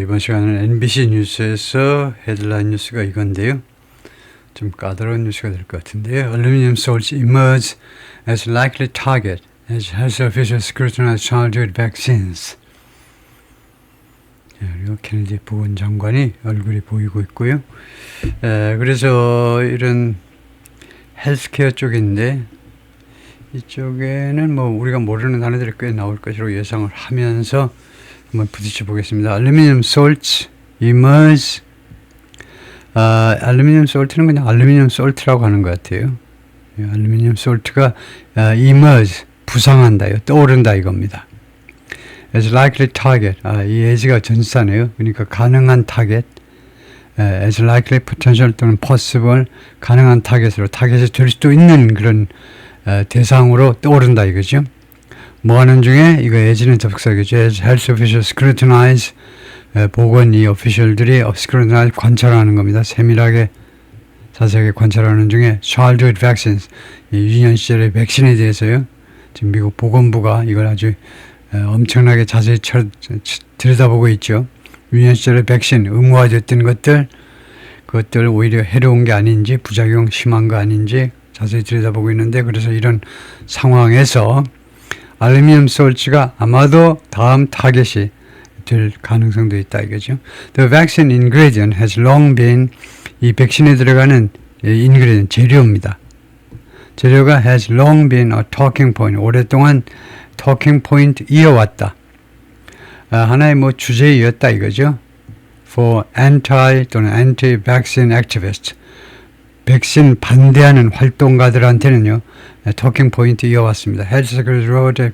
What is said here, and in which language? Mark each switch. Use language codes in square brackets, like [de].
[ko] 이번 시간은 NBC 뉴스에서 헤드라인 뉴스가 이건데요. 좀 까다로운 뉴스가 될 것 같은데요. [en] Aluminum salts emerge as likely target as health officials scrutinize childhood vaccines. [ko] 예, 그리고 케네디 보건장관이 얼굴이 보이고 있고요. 그래서 이런 헬스케어 쪽인데 이쪽에는 뭐 우리가 모르는 단어들이 꽤 나올 것으로 예상을 하면서 한번 부딪혀 보겠습니다. [en] Aluminum salts emerge. [ko] 알루미늄 솔트는 그냥 알루미늄 솔트라고 하는 것 같아요. 알루미늄 솔트가 emerge, 부상한다요. 떠오른다 이겁니다. [en] As likely target. [ko] 이 as가 전치사네요. 그러니까 가능한 타겟. [en] As likely, [ko] potential 또는 possible, 가능한 타겟으로 타겟이 될 수도 있는 그런 대상으로 떠오른다 이거죠. 뭐 하는 중에 이거 as는 접속사겠죠. [en] As health officials scrutinize. [ko] 보건 이 오피셜들이 scrutinize 관찰하는 겁니다. 세밀하게 자세하게 관찰하는 중에 childhood vaccines, 유년 시절의 백신에 대해서요. 지금 미국 보건부가 이걸 아주 엄청나게 자세히 들여다보고 있죠. 유년 시절의 백신 의무화됐던 그것들 오히려 해로운 게 아닌지 부작용 심한 거 아닌지 자세히 들여다보고 있는데, 그래서 이런 상황에서 알루미늄 솔츠가 아마도 다음 타겟이 될 가능성도 있다 이거죠. [en] The vaccine ingredient has long been, [ko] 이 백신에 들어가는 [en] ingredient [ko] 재료입니다. 재료가 [en] has long been a talking point, [ko] 오랫동안 [en] talking point [ko] 이어왔다. 하나의 뭐 주제이었다 이거죠. [en] For anti [ko] 또는 [en] anti-vaccine activists, [ko] 백신 반대하는 활동가들한테는요, [en] talking point [ko] 이어왔습니다. [en] Health Secretary Robert F.